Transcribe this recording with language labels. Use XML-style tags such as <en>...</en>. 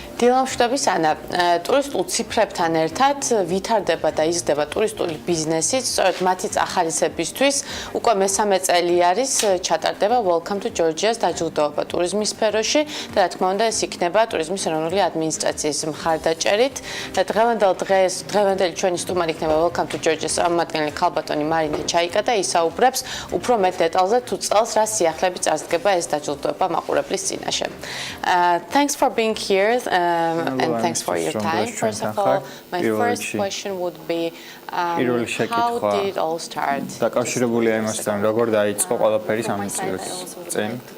<ka>დილა მშვიდობის ანა, ტურისტულ ციფრებთან ერთად ვითარდება და იზრდება ტურისტული ბიზნესიც, სწორედ მათი ახალისებისთვის უკვე მესამე წელი არის ჩატარდება Welcome to Georgia's დაჯილდოება ტურიზმის სფეროში და რა თქმა უნდა ეს იქნება ტურიზმის ეროვნული ადმინისტრაციის მხარდაჭერით. დღევანდელი ჩვენი სტუმარი იქნება Welcome to Georgia's წარმომადგენელი ქალბატონი მარინა ჩაიკა და ისაუბრებს უფრო მეტ დეტალზე თუ წელს რა სიახლეებით წარსდგება ეს დაჯილდოება მაყურებლის წინაშე.</ka> <en>Thanks for being here and thanks for your time. First of all, my first question would be</en> <ka>პირველი შეკითხვა</ka> <en>how did it all start?</en> <ka>დაკავშირებულია იმასთან, როგორ დაიწყო ყველაფერი 3 წლის წინ.</ka>